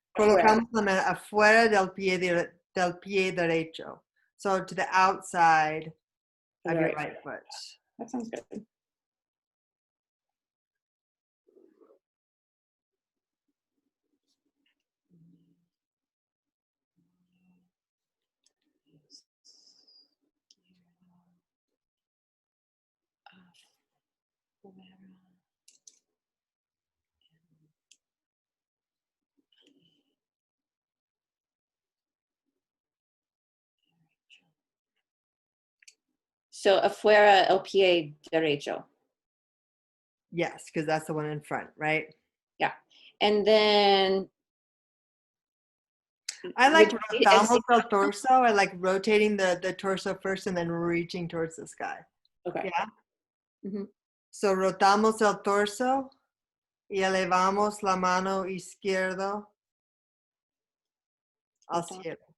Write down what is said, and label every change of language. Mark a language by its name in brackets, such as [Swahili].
[Spanish] Colocamos la mano afuera del pie derecho. [English] So to the outside of your right foot. That sounds good. [Spanish] So afuera el pie derecho. [English] Yes, because that's the one in front, right? Yeah. And then I like [Spanish] rotamos el torso. [English] I like rotating the torso first and then reaching towards the sky. Okay. Yeah. Mm-hmm. [Spanish] So rotamos el torso y elevamos la mano izquierda al cielo.